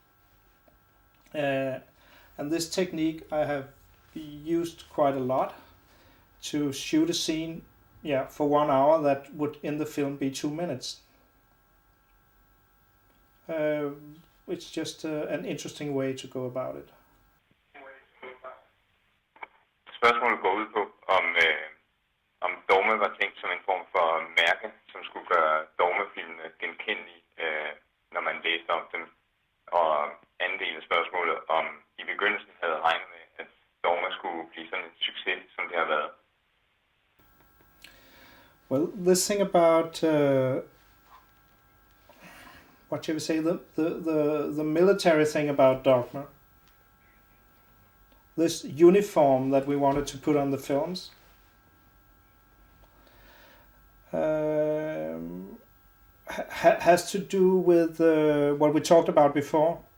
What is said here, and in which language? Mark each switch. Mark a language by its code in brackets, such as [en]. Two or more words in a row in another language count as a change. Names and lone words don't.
[en] And this technique I have used quite a lot to shoot a scene for 1 hour that would in the film be 2 minutes. It's just an interesting way to go about it. [da] Spørgsmålet går ud på, om Dogme var tænkt som en form for mærke, som skulle gøre Dogme-filmene genkendelige, når man læste om dem. Og anden del af spørgsmålet, om i begyndelsen havde regnet med, at Dogme skulle blive sådan en succes, som det har været. [en] Well, this thing about what shall we say, the military thing about Dogma, this uniform that we wanted to put on the films, has to do with what we talked about before.